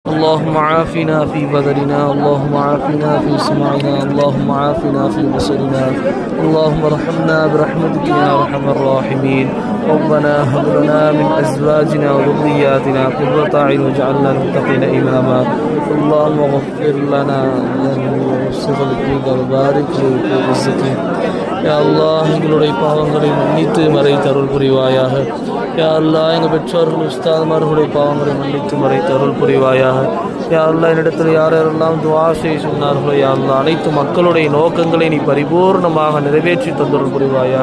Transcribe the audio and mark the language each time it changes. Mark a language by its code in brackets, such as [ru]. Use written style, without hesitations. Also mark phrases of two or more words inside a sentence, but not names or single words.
[ar] اللهم عافنا في بدننا، اللهم عافنا في سمعنا، اللهم عافنا في بصرنا، اللهم ارحمنا برحمتك يا ارحم الراحمين. ربنا هب لنا من ازواجنا وذرياتنا قرة اعين واجعلنا للمتقين اماما. اللهم اغفر لنا وسر لك وبارك لك ورزقنا. [ta] யா அல்லாஹ் எங்களுடைய பாவங்களை மன்னித்து மறைத்து அருள் புரிவாயாக. யா அல்லாஹ் எங்கள் பெற்றோர்கள் உஸ்தாத்மார்களுடைய பாவங்களை மன்னித்து மறைத்து அருள் புரிவாயாக. யா அல்லாஹ் என்னிடத்தில் யாரெல்லாம் துஆ செய்ய சொன்னார்களோ யா அல்லாஹ் அனைத்து மக்களுடைய நோக்கங்களை நீ பரிபூர்ணமாக நிறைவேற்றி தந்தருள் புரிவாயாக.